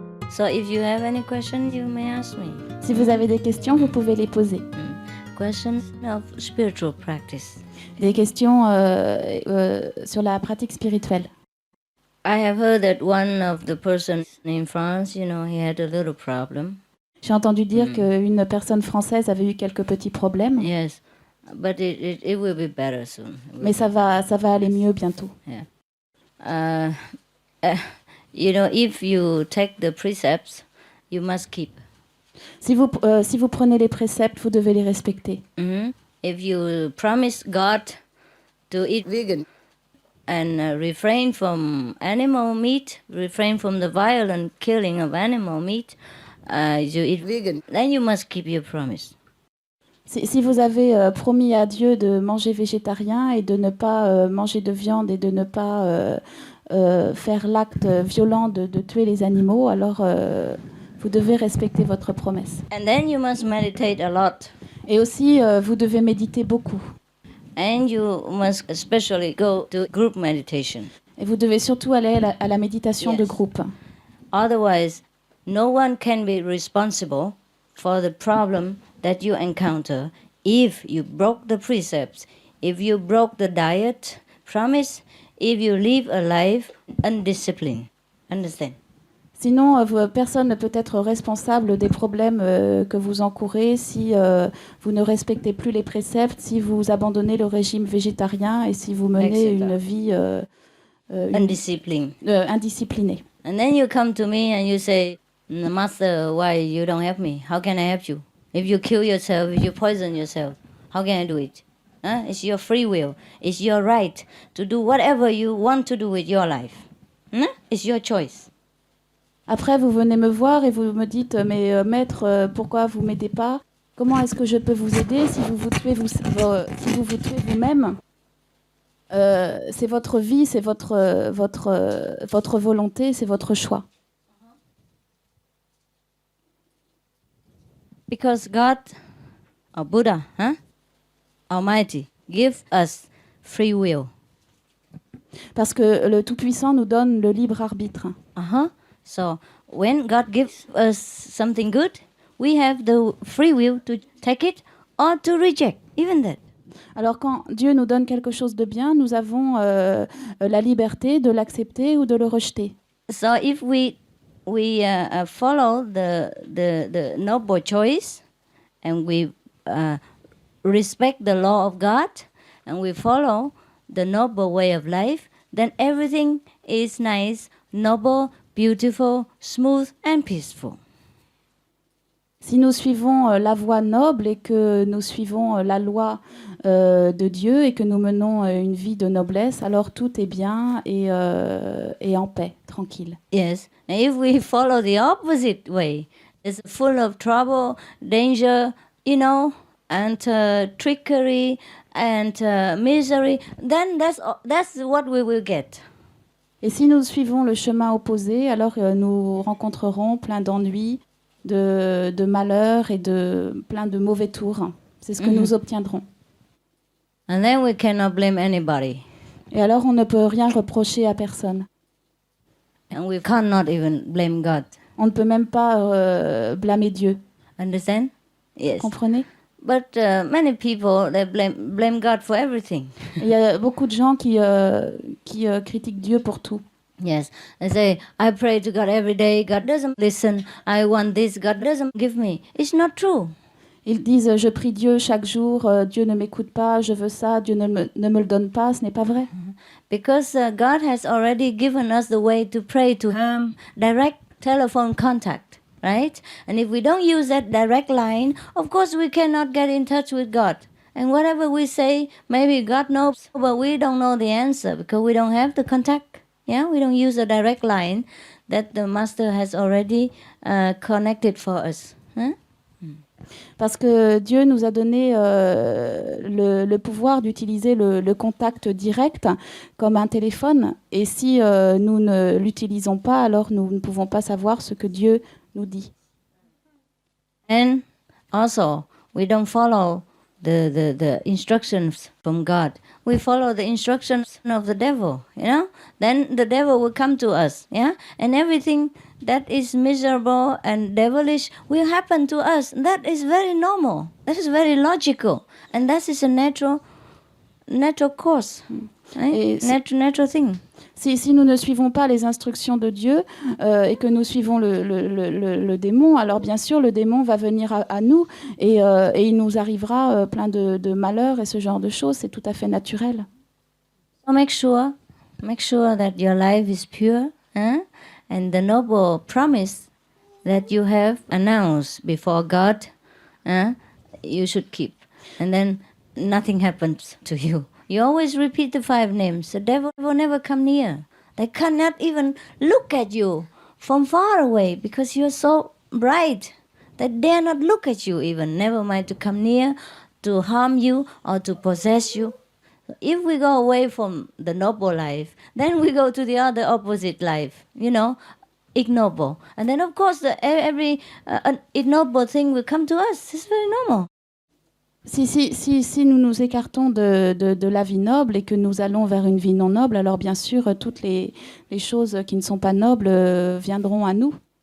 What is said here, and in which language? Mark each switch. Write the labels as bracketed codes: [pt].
[en] So if you have any questions, you may ask me. [fr] Si vous avez des questions, vous pouvez les poser. [en] Questions of spiritual practice. [fr] Des questions sur la pratique spirituelle. [en] I have heard that one of the person in France, he had a little problem. [fr] J'ai entendu dire qu'une personne française avait eu quelques petits problèmes. [en] Yes, but it will be better soon. [fr] Mais ça va aller mieux bientôt. [en] Yeah. If you take the precepts, you must keep. [fr] Si vous prenez les préceptes, vous devez les respecter. [en] If you promise God to eat vegan and refrain from animal meat, refrain from the violent killing of animal meat, you eat vegan, then you must keep your promise. [fr] Si vous avez promis à Dieu de manger végétarien et de ne pas manger de viande et de ne pas faire l'acte violent de tuer les animaux, alors vous devez respecter votre promesse. [en] And then you must meditate a lot. [fr] Et aussi, vous devez méditer beaucoup. [en] And you must especially go to group meditation. [fr] Et vous devez surtout aller à la méditation de groupe. [en] Otherwise, no one can be responsible for the problem that you encounter if you broke the precepts, if you broke the diet promise, if you live a life undisciplined. Understand? [fr] Sinon, personne ne peut être responsable des problèmes que vous encourez si vous ne respectez plus les préceptes, si vous abandonnez le régime végétarien et si vous menez une vie indisciplinée. [en] And then you come to me and you say, Master, why you don't help me? How can I help you? If you kill yourself, if you poison yourself, how can I do it? It's your free will. It's your right to do whatever you want to do with your life. It's your choice. [fr] Après, vous venez me voir et vous me dites, mais maître, pourquoi vous m'aidez pas? Comment est-ce que je peux vous aider si vous vous tuez vous-même? C'est votre vie, c'est votre volonté, c'est votre choix. [en] Because God, or Buddha, Almighty, gives us free will. [fr] Parce que le Tout-Puissant nous donne le libre arbitre. [en] So when God gives us something good, we have the free will to take it or to reject, even that. [fr] Alors quand Dieu nous donne quelque chose de bien, nous avons la liberté de l'accepter ou de le rejeter. [en] So if we follow the noble choice and we respect the law of God and we follow the noble way of life, then everything is nice, noble, beautiful, smooth and peaceful. [fr] Si nous suivons la voie noble et que nous suivons la loi de Dieu et que nous menons une vie de noblesse, alors tout est bien et en paix, tranquille. [en] Yes, and if we follow the opposite way, it's full of trouble, danger, and trickery and misery, then that's what we will get. [fr] Et si nous suivons le chemin opposé, alors nous rencontrerons plein d'ennuis, de malheurs et de plein de mauvais tours. C'est ce que nous obtiendrons. [en] And then we cannot blame anybody. [fr] Et alors on ne peut rien reprocher à personne. [en] And we cannot even blame God. [fr] On ne peut même pas blâmer Dieu. [en] Understand? Yes. [fr] Comprenez? [en] But many people, they blame God for everything. [fr] Il y a beaucoup de gens qui critiquent Dieu pour tout. [en] Yes, they say, I pray to God every day, God doesn't listen, I want this, God doesn't give me. It's not true. [fr] Ils disent, je prie Dieu chaque jour, Dieu ne m'écoute pas, je veux ça, Dieu ne me le donne pas, ce n'est pas vrai. [en] Because God has already given us the way to pray to Him, direct telephone contact, right? And if we don't use that direct line, of course we cannot get in touch with God. And whatever we say, maybe God knows, but we don't know the answer because we don't have the contact. Yeah, we don't use a direct line that the Master has already connected for us. Huh? [fr] Parce que Dieu nous a donné le pouvoir d'utiliser le contact direct comme un téléphone. Et si nous ne l'utilisons pas, alors nous ne pouvons pas savoir ce que Dieu nous dit. [en] And also, we don't follow the instructions from God. We follow the instructions of the devil, Then the devil will come to us, And everything that is miserable and devilish will happen to us. That is very normal. That is very logical. And that is a natural course, right? Natural thing. [fr] Si nous ne suivons pas les instructions de Dieu et que nous suivons le démon, alors bien sûr, le démon va venir à nous et il nous arrivera plein de malheurs et ce genre de choses. C'est tout à fait naturel. [en] So make sure that your life is pure, and the noble promise that you have announced before God, you should keep. And then nothing happens to you. You always repeat the 5 names. The devil will never come near. They cannot even look at you from far away because you're so bright. They dare not look at you even, never mind to come near, to harm you or to possess you. If we go away from the noble life, then we go to the other opposite life, ignoble. And then of course every ignoble thing will come to us. It's very normal. [fr] Si nous nous écartons de la vie noble et que nous allons vers une vie non noble, alors bien sûr, toutes les choses qui ne sont pas nobles viendront à nous.